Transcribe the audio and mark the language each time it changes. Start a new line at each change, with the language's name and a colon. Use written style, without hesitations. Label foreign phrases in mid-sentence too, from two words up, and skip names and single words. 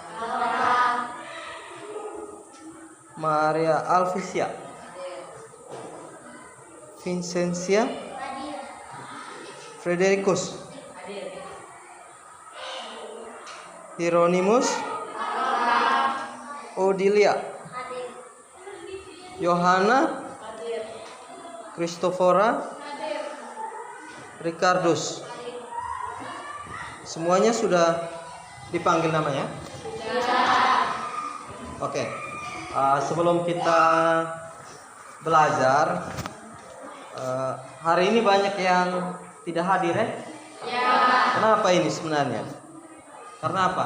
Indonesian: Maria Alvisia Vincentia Fredericus Hieronymus Odilia Yohana Christophora Ricardus. Semuanya sudah dipanggil namanya? Oke. Sebelum kita belajar, hari ini banyak yang tidak hadir ya? Kenapa ini sebenarnya? Karena apa?